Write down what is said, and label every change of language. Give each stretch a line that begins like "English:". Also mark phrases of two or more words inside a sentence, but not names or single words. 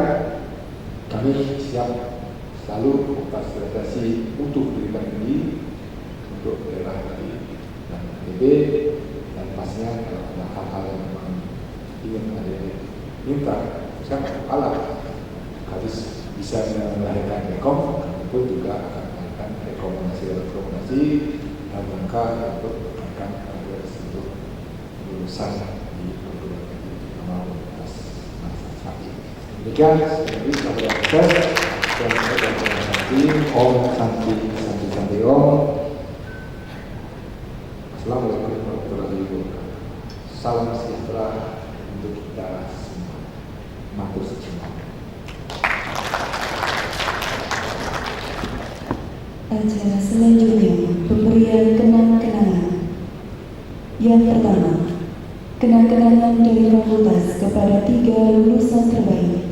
Indonesian: Kami siap selalu memfasilitasi untuk pendidikan tinggi untuk daerah tadi dan NTB, dan pastinya kalau ada hal-hal yang memang ingin adik-adik minta, saya alat harus bisa melahirkan rekom, kami pun juga akan melakukan rekomendasi dalam rangka untuk meningkatkan agar seluruh lulusan di perguruan tinggi terutama universitas saat ini. Demikian, jadi sampai sukses dan
Sanskrit: Om Santi Santi Santi Om.
Arabic: السلام عليكم ورحمة الله وبركاته.
Indonesian: Salam sejahtera untuk kita semua.
Javanese: Matur suwun.
Indonesian: Acara selanjutnya pemberian kenang-kenangan. Yang pertama, kenang-kenangan dari fakultas kepada 3 lulusan terbaik.